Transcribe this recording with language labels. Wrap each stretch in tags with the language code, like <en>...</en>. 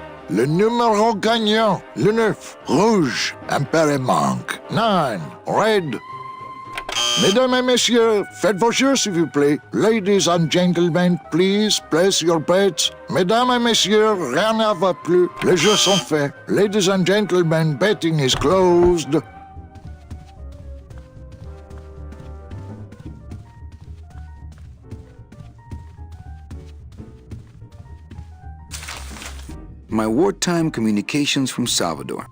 <fr>Le numéro gagnant, le 9, rouge, impéri manque, 9, red. Mesdames et messieurs, faites vos jeux s'il vous plaît.</fr> <en>Ladies and gentlemen, please place your bets.</en> <fr>Mesdames et messieurs, rien ne va plus. Les jeux sont faits.</fr> <en>Ladies and gentlemen, betting is closed. My wartime communications from Salvador.</en>